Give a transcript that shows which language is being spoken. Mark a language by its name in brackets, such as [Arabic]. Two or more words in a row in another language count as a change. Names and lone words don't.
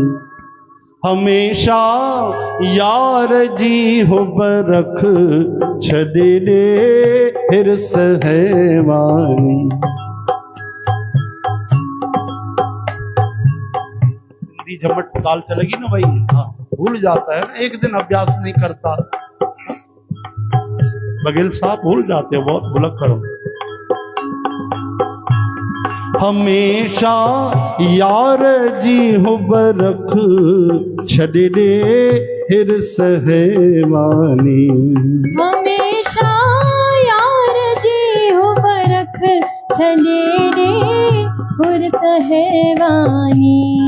[Sindhi] हमेशा यार जी हुब रख, छॾ ॾे हिरस हैवानी। [Hindi] हिंदी झमट ताल चलेगी ना भाई? हाँ, भूल जाता है, एक दिन अभ्यास नहीं करता। बघेल साहब भूल जाते हो, बहुत भुलक करो। [Sindhi] हमेशा यार जी हुब रख, छॾ ॾे हिरस हैवानी। हमेशा यार जी हुब रख, छॾ ॾे हिरस हैवानी।